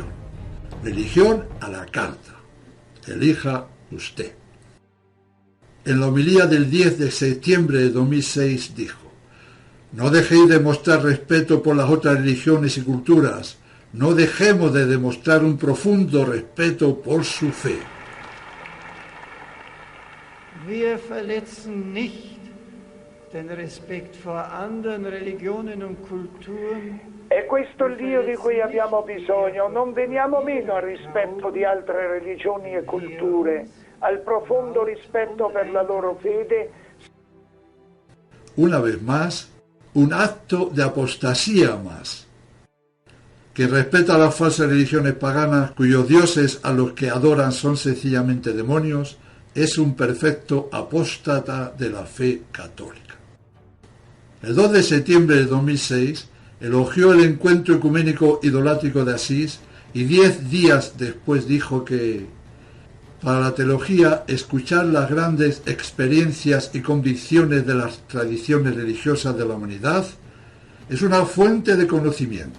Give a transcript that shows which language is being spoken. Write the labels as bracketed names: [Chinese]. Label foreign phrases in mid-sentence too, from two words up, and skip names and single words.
[Spanish] Religión a la carta. Elija usted. En la homilía del 10 de septiembre de 2006 dijo: no dejéis de mostrar respeto por las otras religiones y culturas. No dejemos de demostrar un profundo respeto por su fe. [German] Wir verletzen nicht den Respekt vor anderen Religionen und Kulturen. [Italian] È questo il Dio di cui abbiamo bisogno. Non veniamo meno al rispetto di altre religioni e culture, al profondo rispetto per la loro fede. [Spanish] Una vez más, un acto de apostasía más. Que respeta a las falsas religiones paganas cuyos dioses a los que adoran son sencillamente demonios, es un perfecto apóstata de la fe católica. El 2 de septiembre de 2006 elogió el encuentro ecuménico idolátrico de Asís y 10 días después dijo que para la teología escuchar las grandes experiencias y convicciones de las tradiciones religiosas de la humanidad es una fuente de conocimiento.